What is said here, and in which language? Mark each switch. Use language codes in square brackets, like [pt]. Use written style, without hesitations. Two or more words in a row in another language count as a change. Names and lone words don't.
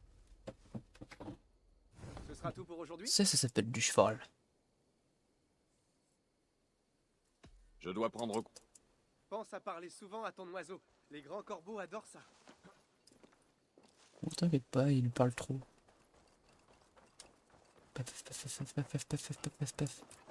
[fr] Ce sera tout pour aujourd'hui. Ça s'appelle du cheval. Je dois prendre... Pense à parler souvent à ton oiseau. Les grands corbeaux adorent ça. Bon, t'inquiète pas, il parle trop. Pef, pef, pef, pef, pef, pef, pef, pef, pef, pef.